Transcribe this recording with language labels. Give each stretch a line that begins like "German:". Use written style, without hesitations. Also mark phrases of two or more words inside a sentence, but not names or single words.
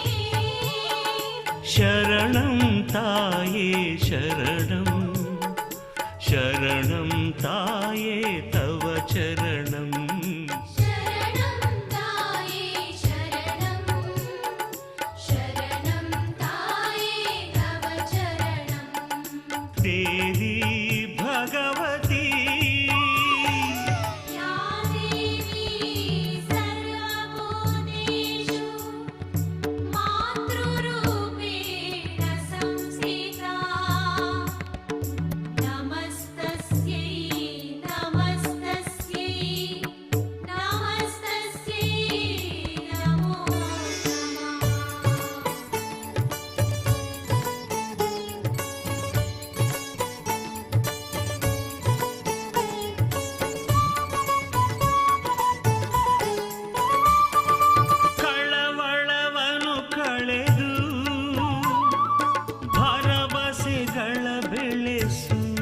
Malayalam: ശരണം തായേ ശരണം ശരണം തായേ തവ ചരണം ശരണം തായേ ശരണം ശരണം തായേ തവ ചരണം ദേവി ഭഗവതി
Sanskrit: या देवी सर्वभूतेषु मातृरूपेण संस्थिता नमस्तस्यै नमस्तस्यै नमस्तस्यै नमो नमः
Kannada: ಕಳವಳವನು ಕಳೆದು ಭರವಸೆಗಳ ಬೆಳೆಸು